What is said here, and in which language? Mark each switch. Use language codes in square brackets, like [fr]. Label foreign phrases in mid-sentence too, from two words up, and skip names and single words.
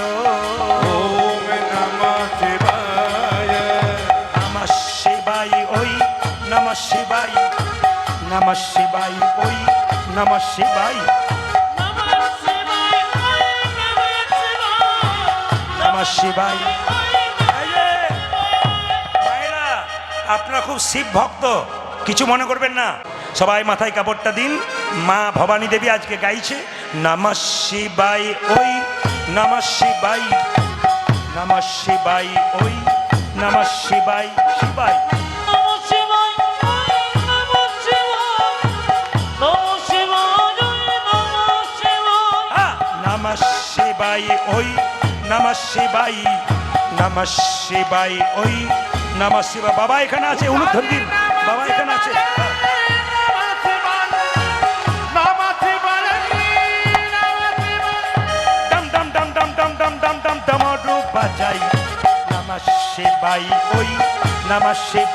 [sa] ओम नमः शिवाय, नमः शिवाय ओई, नमः शिवाय, नमः शिवाय ओई, नमः शिवाय, नमः शिवाय ओई, नमः शिवाय, नमः शिवाय। [bn] মায়েরা, আপনারা খুব শিব ভক্ত, কিছু মনে করবেন না। সবাই মাথায় কাপড়টা দিন। মা ভবানী দেবী আজকে গাইছে [sa] नमः शिवाय [bn] ওই, [sa] नमः शिवाय, नमः शिवाय ओई, नमः शिवाय, शिवाय। नमः शिवाय ओई, नमः शिवाय, नमः शिवाय ओई, नमः शिवाय, नमः शिवाय ओई, नमः शिवाय, नमः शिवाय ओई, नमः शिवाय। [bn] বাবা এখানে আছে, উলুধ্বনি দিন। বাবা এখানে আছে। ডম ডম ডম ডম ডম ডম ডম ডম ডমরু বাজাই। [sa] नमः शिवाय ओई, नमः शिव।